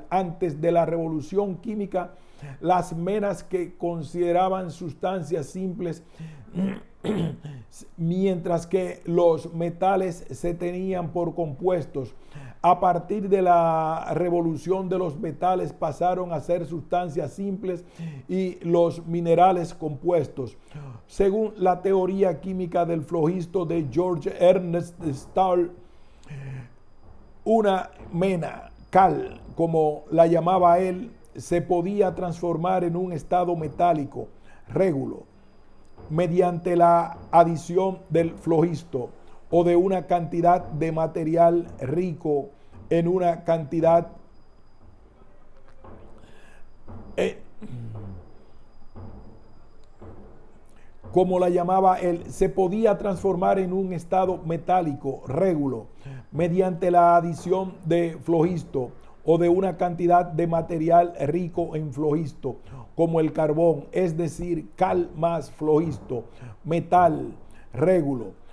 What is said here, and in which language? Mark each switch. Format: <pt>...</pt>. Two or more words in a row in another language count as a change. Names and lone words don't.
<es>Antes de la revolución química, las menas que consideraban sustancias simples, mientras que los metales se tenían por compuestos. A partir de la revolución de los metales pasaron a ser sustancias simples y los minerales compuestos. Según la teoría química del flogisto de George Ernest Stahl, una mena, cal, como la llamaba él, se podía transformar en un estado metálico, régulo, mediante la adición del flogisto o de una cantidad de material rico en una cantidad como la llamaba él, se podía transformar en un estado metálico, régulo, mediante la adición de flogisto o de una cantidad de material rico en flogisto, como el carbón, es decir, cal más flogisto, metal, régulo.</es>